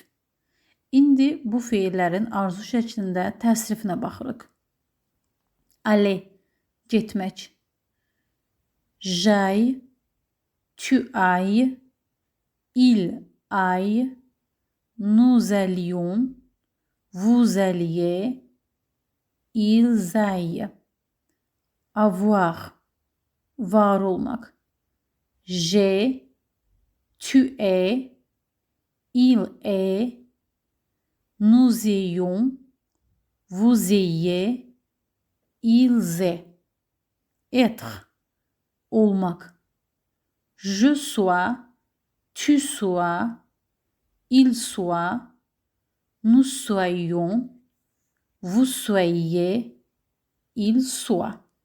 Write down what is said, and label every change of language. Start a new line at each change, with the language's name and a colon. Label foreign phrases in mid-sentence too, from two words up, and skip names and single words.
Azerbaijani: İndi bu feillərin arzu şəklində təsrifinə baxırıq.
French: Aller, getmək. J'aille, tu ailles, il aille, nous allions, vous alliez, ils aillent. Avoir,
Azerbaijani: var olmaq.
French: J'ai, tu es, il est, nous ayons, vous ayez, ils aient. Être, olmaq. Je sois, tu sois, il soit, nous soyons, vous soyez, il soit.